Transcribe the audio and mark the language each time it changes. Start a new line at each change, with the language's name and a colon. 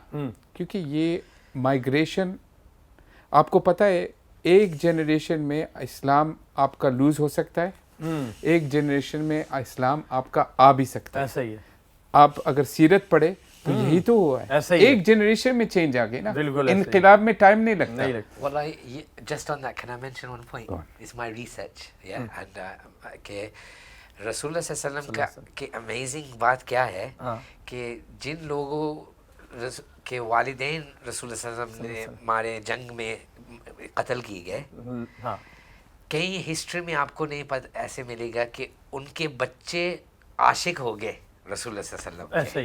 Urdu: کیونکہ یہ مائیگریشن آپ کو پتہ ہے, ایک جنریشن میں اسلام آپ کا لوز ہو سکتا ہے, ایک جنریشن میں اسلام آپ کا آ بھی سکتا ہے. ایسا ہی ہے. آپ اگر سیرت پڑھے تو یہی تو ہوا ہے, ایک جنریشن میں چینج آ گئی نا, انقلاب میں ٹائم نہیں لگتا.
English: واللہ just on that, can I mention one point? It's my research, yeah, and
Urdu: کہ رسول اللہ صلی اللہ علیہ وسلم کا کہ امیزنگ بات کیا ہے کہ جن لوگوں کے والدین رسول اللہ صلی اللہ علیہ وسلم نے مارے, جنگ میں قتل کیے گئے, کہیں ہسٹری میں آپ کو نہیں پتہ ایسے ملے گا کہ ان کے بچے عاشق ہو گئے رسول اللہ صلی اللہ علیہ وسلم.